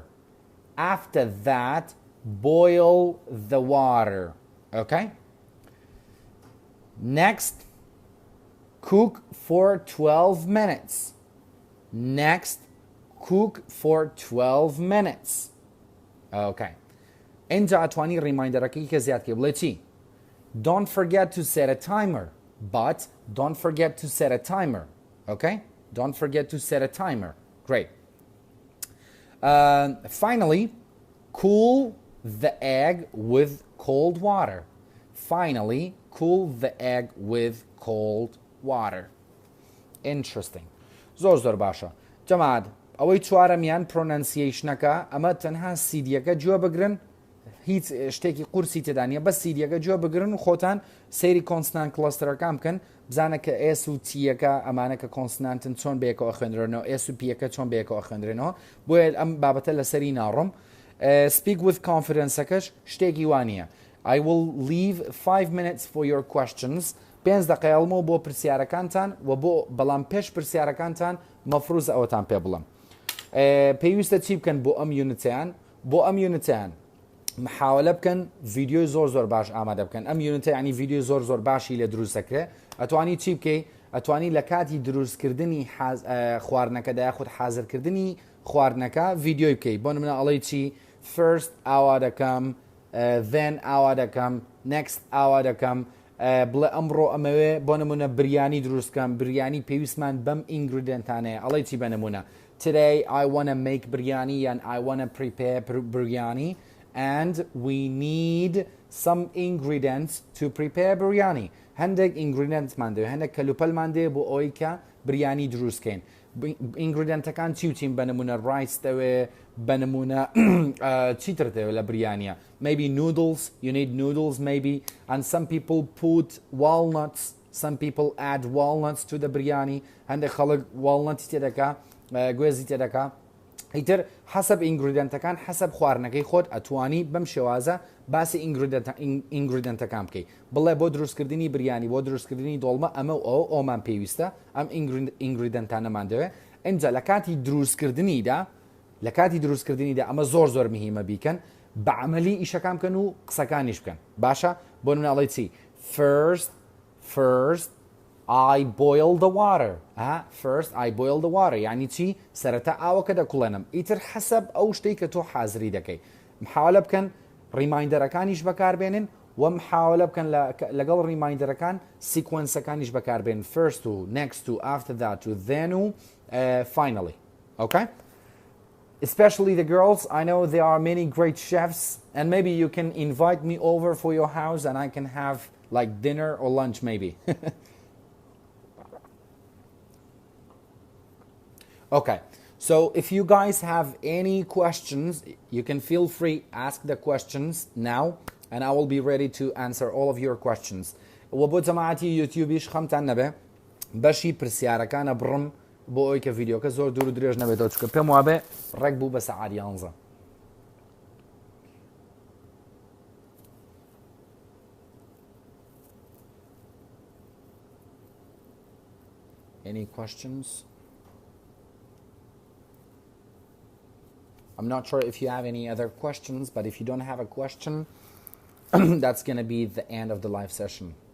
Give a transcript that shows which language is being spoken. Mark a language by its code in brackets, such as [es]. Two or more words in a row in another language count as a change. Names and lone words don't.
[en] After that, boil the water. Okay? Next, cook for 12 minutes. Next, cook for 12 minutes. Okay. [ckb] اینجا اتوانی ریمایندەرەکەی کە زیاد کە بڵێ چی؟ [en] Don't forget to set a timer. But don't forget to set a timer. Okay? Don't forget to set a timer. Great. Finally, cool the egg with cold water. Finally, cool the egg with cold water. Interesting. [ckb] زۆر باشە. جەماعەت ئەوەی چوارەمیان پرۆنانسیەیشنەکە ئەمە تەنها سیدیەکە گوێ بگرن هیچ شتێکی قورسی تێدا نیە بە سیدیەکە گوێ بگرن و خۆتان سەیری کۆنسنان کلەستەرەکان بکەن بزانە کە ئێس و تیەکە ئەمانە کە کۆنسنانتن چۆن بەیەکەوە خوێندرێنەوە ئێس و پیەکە چۆن بەیەکەوە خوێندرێنەوە بۆیە ئەم بابەتە لەسەری ناڕۆم. [en] Speak with confidence-ەکەش [ckb] شتێکی وانە. [en] I will leave 5 minutes for your questions. [ckb] 5 دقیقەڵمەوە بۆ پرسیارەکانتان و بۆ بەڵام پێش پرسیارەکانتان مەفروض ئەوەتان پێ بڵم. پێویستە چی بکەن بۆ ئەم یونتیان؟ بۆ ئەم یونتیان محاولە بکەن ڤیدیۆی زۆر باش ئامادە بکەن. ئەم یونتە ینی ڤیدیۆ زۆر باشی لێ دروست دەکرێت. ئەتوانی چی بکەی؟ ئەتوانی لە کاتی دروستکردنی خواردنەکەدا یاخود حازرکردنی خواردنەکە ڤیدیۆی بکەی. بۆ نمونە ئەڵێی چی؟ First ئاوا دەکەم، then ئاوا دەکەم، next ئاوا دەکەم، بڵێ ئەمڕۆ ئەمەوێ بۆ نمونە بریانی دروستکەم، بریانی پێویستمان بەم ئینگریدنتانەیە. ئەڵێی چی بە نمونە؟ [en] Today I want to make biryani and I want to prepare biryani and we need some ingredients to prepare biryani. [ckb] هەندێک ingredients-مان دەوێت هەندێک کەلوپەلمان دەوێت بۆ ئەوەی کە بریانی دروستکەین. ingredientەکان چی و چین بە نمونە ڕایس دەوێت بە نمونە چیتر دەوێت لە بریانیە. [en] Maybe noodles, you need noodles maybe, and some people put walnuts, some people add walnuts to the biryani. [ckb] هەندێک خەڵک walnuts تێدەکا گوێزی تێدەکا. ئیتر حەسەب ئینگریدنتەکان حەسەب خواردنەکەی خۆت ئەتوانی بەم شێوازە باسی ئینگریدنتەکان بکەیت. بڵێ بۆ دروستکردنی بریانی بۆ دروستکردنی دۆڵمە ئەمە و ئەومان پێویستە ئەم ئینگریدنتانەمان دەوێت. ئینجا لە کاتی دروستکردنیدا ئەمە زۆر مهمە بیکەن بە عەمەلی ئیشەکان بکەن و قسەکانیش بکەن. باشە؟ بۆ نمونە ئەڵێی چی؟ [en] First I boil the water. First I boil the water. [ckb] يعني چی؟ سەرەتا ئاوەکە دەکوڵێنم. ئیتر حەسەب ئەو شتەی کە تۆ حازری دەکەی. محاولە بکەن ریمایندەرەکانیش بەکاربێنن و محاولە بکەن لەگەڵ ریمایندەرەکان سیکوەنسەکانیش بەکاربێنن. [en] First to, next to, after that to, then و finally. Okay? especially the girls. I know there are many great chefs, and maybe you can invite me over for your house and I can have like dinner or lunch maybe. Okay, so if you guys have any questions, you can feel free ask the questions now and I will be ready to answer all of your questions. [ckb] وبو جماعتي يوتيوبيش خمتان نبه باشي برسياركان برم بو اوي كفيديو كزور دورو دريج نبه دوتشكو بيم وابه ركبو بساعات يانزا. [en] Any questions? I'm not sure if you have any other questions, but if you don't have a question, that's going to be the end of the live session.